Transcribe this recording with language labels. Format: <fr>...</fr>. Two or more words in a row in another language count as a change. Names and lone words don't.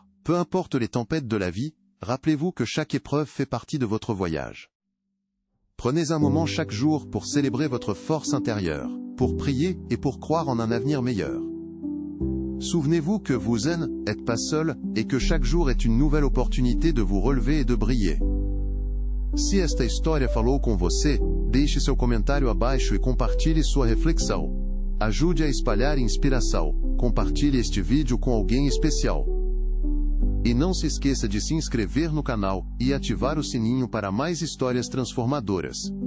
<fr>Peu importe les tempêtes de la vie, rappelez-vous que chaque épreuve fait partie de votre voyage. Prenez un moment chaque jour pour célébrer votre force intérieure, pour prier et pour croire en un avenir meilleur. Souvenez-vous que vous n'êtes pas seul, et que chaque jour est une nouvelle opportunité de vous relever et de briller.</fr> <pt>Se esta história falou com você, deixe seu comentário abaixo e compartilhe sua reflexão. Ajude a espalhar inspiração. Compartilhe este vídeo com alguém especial. E não se esqueça de se inscrever no canal e ativar o sininho para mais histórias transformadoras.</pt>